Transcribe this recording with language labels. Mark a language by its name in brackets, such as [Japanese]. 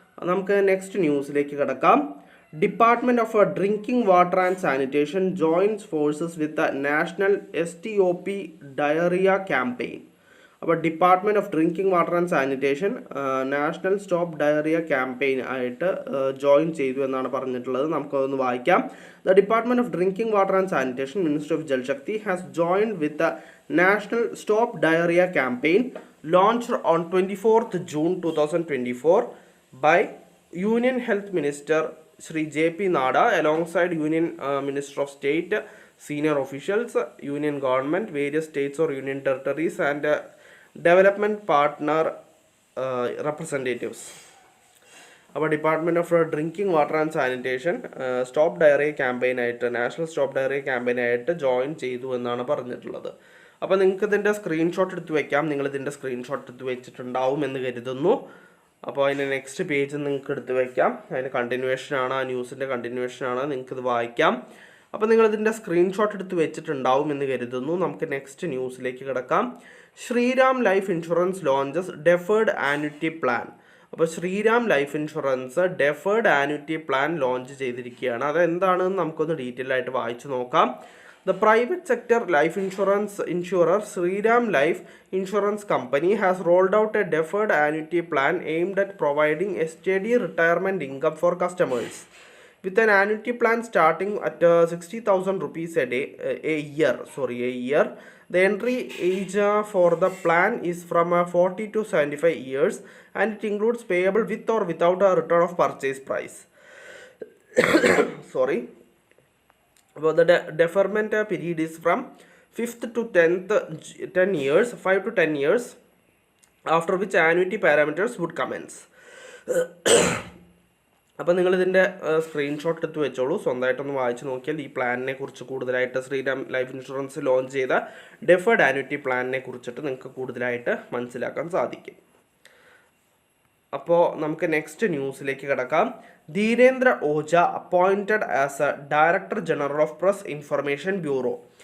[Malayalam] നമുക്ക് നെക്സ്റ്റ് ന്യൂസിലേക്ക് കിടക്കാം. [English] Department of drinking water and sanitation joins forces with national STOP diarrhoea campaign. [Malayalam] അപ്പോൾ department of drinking water and sanitation national stop diarrhoea campaign ആയിട്ട് join ചെയ്തു എന്നാണ് പറഞ്ഞിട്ടുള്ളത്. നമുക്കതൊന്ന് വായിക്കാം. [English] The department of drinking water and sanitation, ministry of Jal Shakti has joined with the national stop diarrhoea campaign launched on 24th June 2024 by Union Health Minister Shri JP Nada alongside Union Minister of State, senior officials, Union Government, various states or Union territories and development partner representatives. [Malayalam] അപ്പോൾ department of drinking water and sanitation stop diarrhoea campaign ആയിട്ട്, national stop diarrhoea campaign ആയിട്ട് join ചെയ്തു എന്നാണ് പറഞ്ഞിട്ടുള്ളത്. അപ്പോൾ നിങ്ങൾക്ക് ഇതിൻ്റെ screenshot എടുത്ത് വയ്ക്കാം. നിങ്ങളിതിൻ്റെ സ്ക്രീൻഷോട്ട് എടുത്ത് വെച്ചിട്ടുണ്ടാവും എന്ന് കരുതുന്നു. അപ്പോൾ അതിൻ്റെ നെക്സ്റ്റ് പേജ് നിങ്ങൾക്ക് എടുത്ത് വയ്ക്കാം. അതിൻ്റെ കണ്ടിന്യൂവേഷനാണ്, ആ ന്യൂസിൻ്റെ കണ്ടിന്യൂവേഷനാണ്, നിങ്ങൾക്കിത് വായിക്കാം. അപ്പോൾ നിങ്ങളിതിൻ്റെ സ്ക്രീൻഷോട്ട് എടുത്ത് വെച്ചിട്ടുണ്ടാവും എന്ന് കരുതുന്നു. നമുക്ക് നെക്സ്റ്റ് ന്യൂസിലേക്ക് കിടക്കാം. [English] Shriram life insurance launches deferred annuity plan. [Malayalam] അപ്പോൾ Sriram life insurance deferred annuity plan launch ചെയ്തിരിക്കുകയാണ്. അതെന്താണെന്ന് നമുക്കൊന്ന് ഡീറ്റെയിൽ ആയിട്ട് വായിച്ചു നോക്കാം. [English] The private sector life insurance insurer Shriram Life Insurance Company has rolled out a deferred annuity plan aimed at providing a steady retirement income for customers. With an annuity plan starting at 60,000 rupees a year. The entry age for the plan is from 40 to 75 years and it includes payable with or without a return of purchase price. Sorry. Well, the deferment period is from 5th to 10 years, 5 to 10 years, after which annuity parameters would commence. [Malayalam] അപ്പോൾ നിങ്ങളിതിൻ്റെ screenshot എടുത്ത് വെച്ചോളൂ, സ്വന്തമായിട്ടൊന്ന് വായിച്ച് നോക്കിയാൽ ഈ പ്ലാനിനെ കുറിച്ച് കൂടുതലായിട്ട് Sriram life insurance launch ചെയ്ത deferred annuity പ്ലാനിനെ കുറിച്ചിട്ട് നിങ്ങൾക്ക് കൂടുതലായിട്ട് മനസ്സിലാക്കാൻ സാധിക്കും. അപ്പോൾ നമുക്ക് നെക്സ്റ്റ് ന്യൂസിലേക്ക് കിടക്കാം. [English] Dhirendra Ojha appointed as a director general of press information bureau.